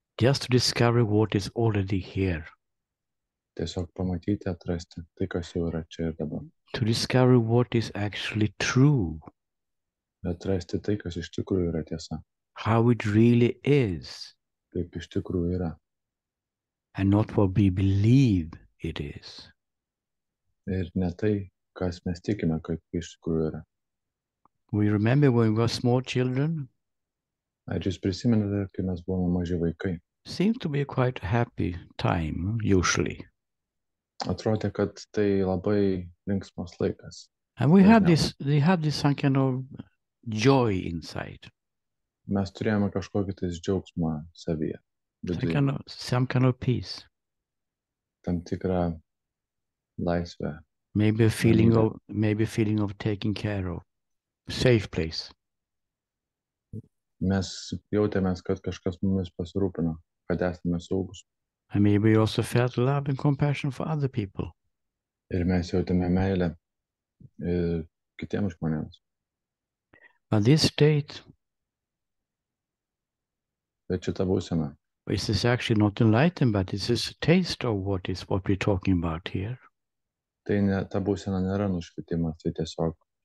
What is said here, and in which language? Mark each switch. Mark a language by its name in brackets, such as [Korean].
[English] Just to discover what is already here. [Lithuanian] Tiesiog pamatyti, atrasti tai, kas jau yra čia ir dabar. [English] To discover what is actually true. [Lithuanian] Atrasti tai, kas iš tikrųjų yra tiesa. [English] How it really is. [Lithuanian] Kaip iš tikrųjų yra. [English] And not what we believe it is. [Lithuanian] Ir ne tai, kas mes tikime, kaip iš tikrųjų yra. [English] We remember when we were small children? [Lithuanian] Ar jūs prisimenate, kai mes buvome maži vaikai? [English] Seems to be a quite happy time, usually. [Lithuanian] Atrodė, kad tai labai linksmas laikas. [English] And we have this some kind of joy inside. [Lithuanian] Mes turėjome kažkokį tais džiaugsmą savyje. [English] Some kind of peace. [Lithuanian] Tam tikrą laisvę. [English] Maybe a feeling of taking care of. Safe place. [Lithuanian] Mes jautėmės, kad kažkas mumis pasirūpino, kad esame saugus. [English] And maybe we also felt love and compassion for other people. [Lithuanian] Ir mes jautėme meilę kitiems žmonėms. [English] But this state, [Lithuanian] bet šita būsena, [English] this is actually not enlightened, but it's a taste of what we're talking about here. [Lithuanian] Tai ne, ta būsena nėra nušvitimas, tai tiesiog